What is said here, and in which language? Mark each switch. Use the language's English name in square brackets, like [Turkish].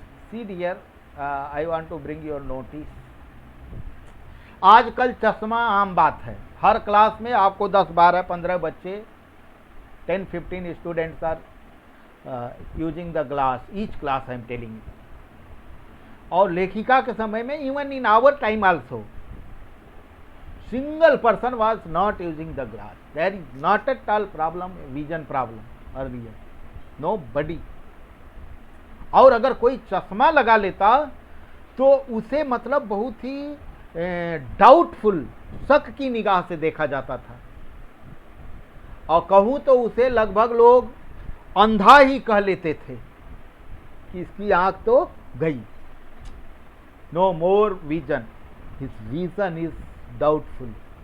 [English] see dear, I want to bring your notice, [Hindi] आजकल चश्मा आम बात है, हर क्लास में आपको 10, 12, 15 बच्चे, 10, 15 [English] Students are using the glass, each class I am telling. [Hindi] और लेखिका के समय में, [English] Even in our time also, single person was not using the glass. There is not at all problem, vision problem earlier, nobody. [Hindi] और अगर कोई चश्मा लगा लेता तो उसे मतलब बहुत ही डाउटफुल, शक की निगाह से देखा जाता था, और कहूँ तो उसे लगभग लोग अंधा ही कह लेते थे कि इसकी आंख तो गई, [English] No more vision, his vision is doubtful.